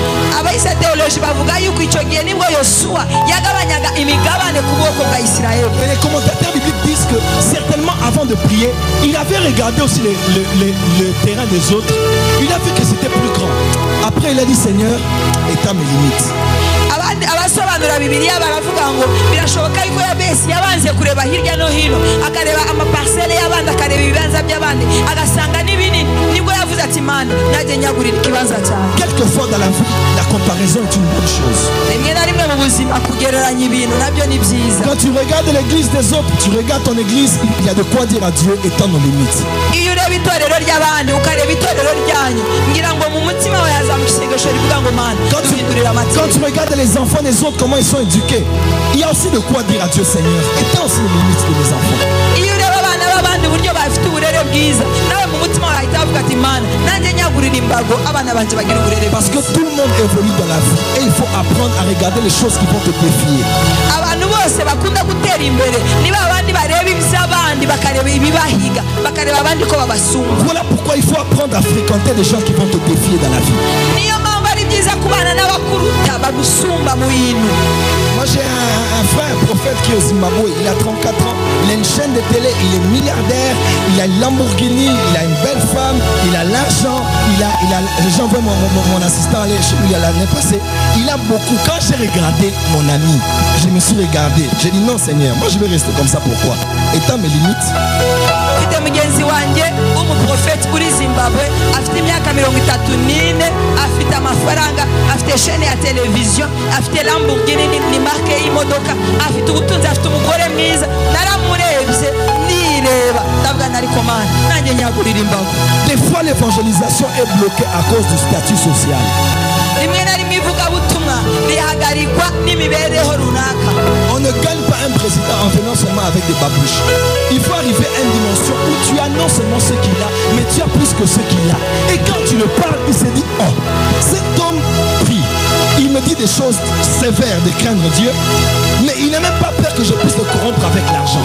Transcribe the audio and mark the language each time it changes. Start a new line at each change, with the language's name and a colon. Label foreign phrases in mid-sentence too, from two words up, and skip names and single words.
French: Et les commentateurs bibliques disent que certainement avant de prier, il avait regardé aussi le terrain des autres. Il a vu que c'était plus grand. Après il a dit: Seigneur, étends mes limites.
Kinyarwanda: Abasobanura Bibiliya baravuga ngo birashoboka yuko Yabesi yabanze kureba hirya no hino akareba amaparcelle y'abandi akareba ibibanza by'abandi agasanga n'ibinini nibwo yavuze ati ati Mana nanjye nyagurira ikibanza cyawe.
French: Quelquefois dans la vie, la comparaison est une bonne chose.
Kinyarwanda: rimwe na rimwe mu buzima kugereranya ibintu nabyo ni byiza.
French: Quand tu regardes l'église des autres, tu regardes ton église, il y a de quoi dire à Dieu étant nos limites.
Kinyarwanda: iyo ureba itorero ry'abandi ukareba itorero ryanyu ngira ngo mu mutima wawe hazamuka isengesho rivuga ngo Mana duhindurire
French: Quand
Kinyarwanda: amategeko.
French: tu regardes les enfants des autres, comment ils sont éduqués, il y a aussi de quoi dire à Dieu Seigneur étant aussi les limites de mes enfants.
Kinyarwanda: iyo ureba abana b'abandi uburyo bafite uburere bwiza nawe mu mutima wawe ahita avuga ati Mana nanjye nyagurira imbago abana banjye bagira uburere
French: Parce que
Kinyarwanda: bwiza.
French: tout le monde évolue dans la vie et il faut apprendre à regarder les choses qui vont te défier.
Kinyarwanda: abantu bose bakunda gutera imbere niba abandi bareba iby'abandi bakareba ibibahiga bakareba abandi ko babasumba.
French: Voilà pourquoi il faut apprendre à fréquenter des gens qui vont te défier dans la vie.
Kinyarwanda: niyo mpamvu ari byiza kubana n'abakuruta bagusumba mu bintu.
French: Moi j'ai un frère, un prophète qui est au Zimbabwe, il a 34 ans, il a une chaîne de télé, il est milliardaire, il a une Lamborghini, il a une belle femme, il a l'argent, les gens voient mon assistant aller chez lui l'année passée, il a beaucoup. Quand j'ai regardé mon ami, je me suis regardé, j'ai dit non Seigneur, moi je vais rester comme ça, pourquoi? Étant mes limites.
Kinyarwanda: mfite mugenzi wanjye w'umuprofeti uri Zimbabwe afite imyaka 34 afite amafaranga afite shene ya televiziyo afite Lamborghini ni marke y'imodoka afite ubutunzi afite umugore mwiza naramurebye nireba ndavuga nariko Mana nanjye nyagurira imbago.
French: Des fois l'évangélisation est bloquée à cause du statut social.
Kinyarwanda: rimwe na rimwe ivugabutumwa rihagarikwa n'imibereho runaka.
French: On ne gagne pas un président en venant seulement avec des babouches. Il faut arriver à une dimension où tu as non seulement ce qu'il a, mais tu as plus que ce qu'il a. Et quand tu le parles, il se dit, oh, cet homme prie. Il me dit des choses sévères de craindre Dieu, mais il n'a même pas peur que je puisse le corrompre avec l'argent.